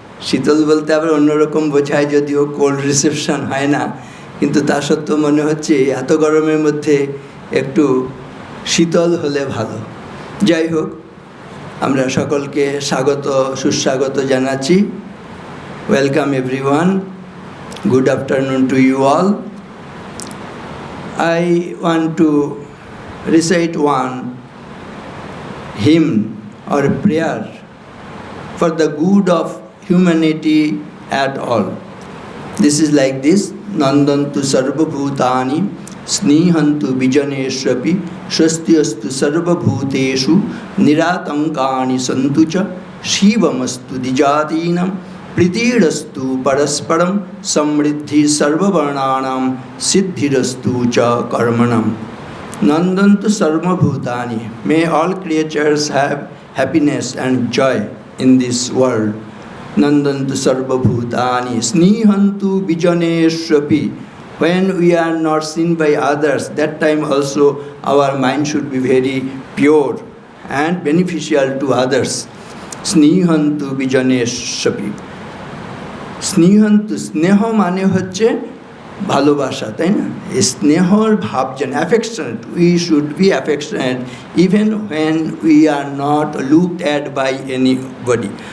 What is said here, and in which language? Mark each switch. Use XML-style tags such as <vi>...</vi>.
<bn>শীতল বলতে আবার অন্যরকম বোঝায়, যদিও কোল্ড রিসেপশন হয় না, কিন্তু তা সত্ত্বেও মনে হচ্ছে এত গরমের মধ্যে একটু শীতল হলে ভালো। যাই হোক, আমরা সকলকে সুস্বাগত জানাচ্ছি।</bn> <en>Welcome everyone, good afternoon to you all. I want to recite one hymn or prayer for the good of humanity at all. This is like this:</en> <sa>Nandantu sarvabhutani snehantu vijaneshapi swastyastu sarvabhuteshu niratankani santu cha shivamastu dijatinam प्रीतिरस्तु परस्परम समृद्धि सर्ववर्णानाम सिद्धिरस्तु च कर्मणम। Nandantu sarvabhutani,</sa> <en>may all creatures have happiness and joy in this world.</en> <sa>Nandantu sarvabhutani snehantu vijaneshapi,</sa> <en>when we are not seen by others, that time also our mind should be very pure and beneficial to others.</en> <sa>Snehantu vijaneshapi, স্নেহন্তু,</sa> <bn>স্নেহ মানে হচ্ছে ভালোবাসা, তাই না? স্নেহর ভাব যেন</bn> <en>Affectionate, we should be affectionate even when we are not looked at by anybody.</en>